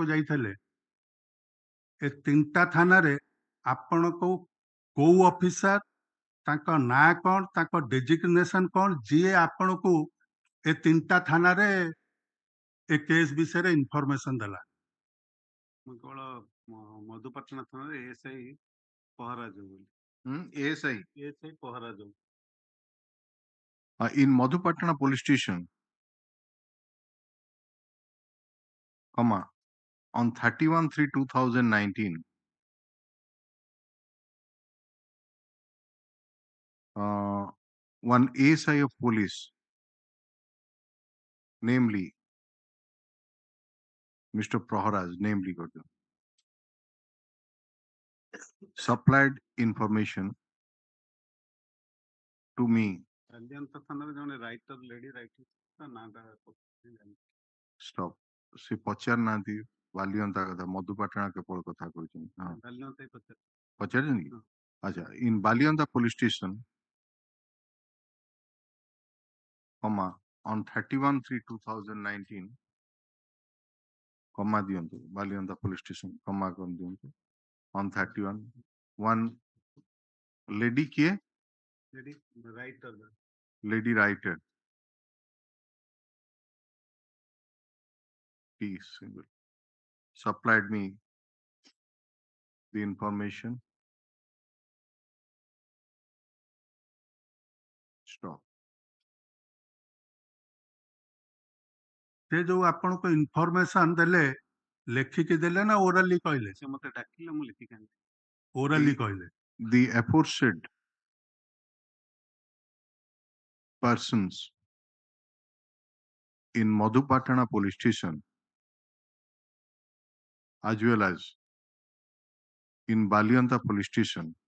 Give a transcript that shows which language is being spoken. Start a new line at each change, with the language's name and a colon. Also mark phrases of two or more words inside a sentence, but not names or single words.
Odia: ଯାଇଥିଲେ, ଏ 3ଟା ଥାନାରେ ଆପଣ କୋଉ ଅଫିସର, ତାଙ୍କ ନାଁ କଣ, ତାଙ୍କ ଡେଜିଗ୍ନେସନ କଣ, ଯିଏ ଆପଣଙ୍କୁ ଏ 3ଟା ଥାନାରେ ଏ କେସ୍ ବିଷୟରେ ଇନଫରମେସନ ଦେଲା? ମୁଁ କେବଳ ମଧୁପାଟଣା ଥାନାରେ ଏଏସ୍ଆଇ ପହରାଜ ବୋଲି। ASI ପହରାଜ।
English: in Madhupatna police station, on 31/3/2019, one ASI of police, namely Mr. Praharaj, supplied information to me.
Odia: ବାଲିଅନ୍ତା ଥାନାରେ ଜଣେ ରାଇଟର,
English: lady writer,
Odia: ତା ନାଁଟା Stop. ସେ ପଚାରିନାହାନ୍ତି ବାଲିଅନ୍ତା କଥା, ମଧୁପାଟଣା କେବଳ କଥା କହିଛନ୍ତି। ବାଲିଅନ୍ତା ପଚାରିଛନ୍ତି କି? ଆଚ୍ଛା,
English: in Balianda police station, on 31/3/2019,
Odia: ଦିଅନ୍ତୁ ବାଲିଅନ୍ତା
English: police station,
Odia: ଦିଅନ୍ତୁ
English: on 31, one lady
Odia: କିଏ?
English: Lady writer, please supplied me the information. Stop.
Odia: ସେ ଯୋଉ ଆପଣଙ୍କୁ ଇନଫରମେସନ ଦେଲେ, ଲେଖିକି ଦେଲେ ନା ଓରାଲି କହିଲେ? ସେ ମତେ ଡାକିଲେ, ମୁଁ ଲେଖିକି ଆଣିଲି। ଓରାଲି କହିଲେ।
English: The aforesaid persons in Madhupatana police station, as well as in Balianta police station,